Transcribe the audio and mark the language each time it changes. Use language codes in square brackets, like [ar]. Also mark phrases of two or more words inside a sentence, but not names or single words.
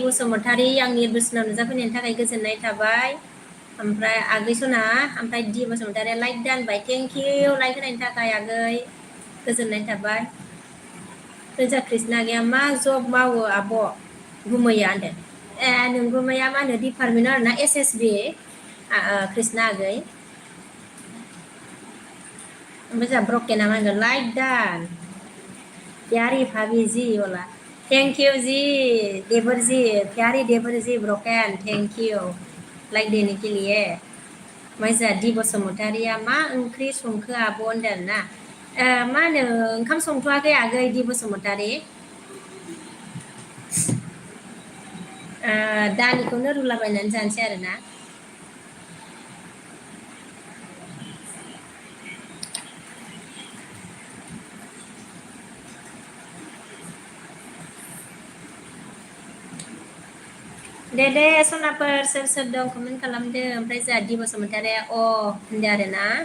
[brx] बसुमतारी आंनि बोसोनाव नुजाफैनायनि थाखाय गोजोननाय थाबाय ओमफ्राय आगै सना ओमफ्राय दि बसुमतारिया लाइक दानबाय [en] thank you [brx] लाइक होनायनि थाखाय आगै गोजोननाय थाबाय जोंहा कृष्णा आगैया मा जब मावो आब' गुमैया होनदों नोंगुमैया मा होनो डिपार्टमेन्टआव आरोना SSB कृष्णा आगै ओमफ्राय जोंहा ब्रकेना मा होनगोन लाइक दान [hi] प्यारी भाभी जी बोला [en] thank you [hi] जी देवर जी प्यारी देवर जी ब्रोकन [en] thank you [hi] लाइक देने के लिए [brx] ओमफ्राय जोंहा दि बसुमतारिया मा ओंख्रि संखो आब' होनदों आरोना मा होनो ओंखाम संथ'वाखै आगै दि बसुमतारी दालिखौनो रुलाबायनानै जानोसै आरोना दे सनाफोर सोर सोर दं कमेन्ट खालामदो ओमफ्राय जोंहा दि बसुमतारिया होनदो आरोना